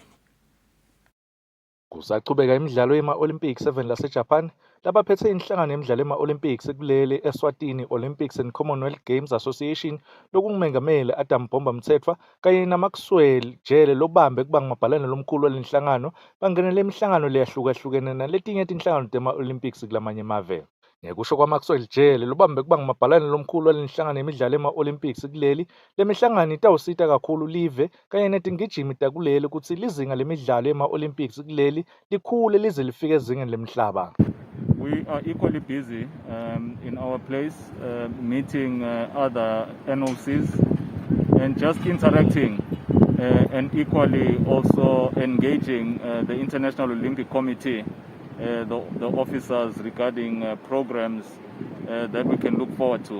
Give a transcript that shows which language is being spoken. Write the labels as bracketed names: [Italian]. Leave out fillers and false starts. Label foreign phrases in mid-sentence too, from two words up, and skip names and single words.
[Swati] Kusachubeka imidlalo yema-Olympics 7 laseJapan labaphethe inhlangano yemidlalo yema-Olympics kuleli Eswatini Olympics and Commonwealth Games Association lokungumengameli Adam Bomba Mthethwa kanye naMaxwell Jele lobambe kuba ngumabhalane lomkhulu walenhlangano bangenele imihlangano leyahlukahlukene naletinye tinhlangano tema-Olympics kulamanye amave. Ngekusho kwaMaxwell Jele lobambe kuba ngumabhalane lomkhulu walenhlangano yemidlalo yema-Olympics kuleli lemihlangano itawusita kakhulu live kanye netingijimi takuleli ukuthi lizinga lemidlalo yema-Olympics kuleli likhule lize lifike ezingeni lemhlaba. [English] We are equally busy in our place, meeting other NOCs and just interacting and equally also engaging the International Olympic Committee, the officers regarding programs that we can look forward to.